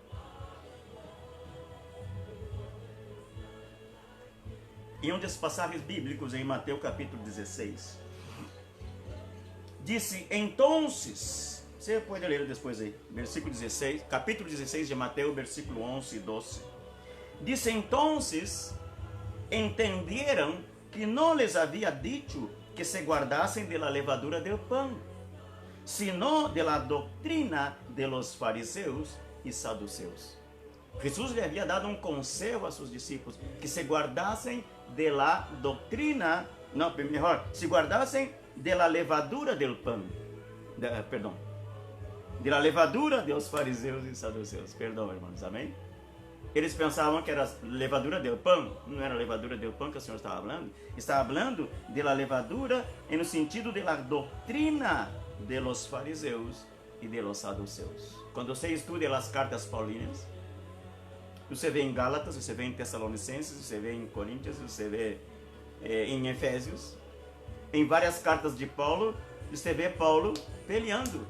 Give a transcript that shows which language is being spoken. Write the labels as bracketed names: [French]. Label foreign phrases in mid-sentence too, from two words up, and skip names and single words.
[Portuguese] E um dos passagens bíblicos em Mateus capítulo 16, disse, então, você pode ler depois aí, versículo 16, capítulo 16 de Mateus, versículo 11 e 12, disse, então, entenderam que não lhes havia dito que se guardassem [Spanish] de la levadura del [Portuguese] pão, [Spanish] sino de la [Portuguese] doutrina [Spanish] de los [Portuguese] fariseus e saduceus. Jesus lhe havia dado um conselho a seus discípulos, que se guardassem [Spanish] de la [Portuguese] doutrina, não, melhor, se guardassem [Spanish] de la levadura del [Portuguese] pão, [Spanish] de la levadura de los [Portuguese] fariseus e saduceus, perdão, irmãos, amém? Eles pensavam que era [Spanish] levadura del [Portuguese] pão. Não era [Spanish] levadura del [Portuguese] pão que o Senhor estava falando. Estava falando [Spanish] de la levadura [Portuguese] no sentido [Spanish] de la [Portuguese] doutrina [Spanish] de los [Portuguese] fariseus e [Spanish] de los [Portuguese] saduceus. Quando você estuda as cartas paulinas, você vê em Gálatas, você vê em Tessalonicenses, você vê em Coríntios, você vê em Efésios, em várias cartas de Paulo, você vê Paulo peleando.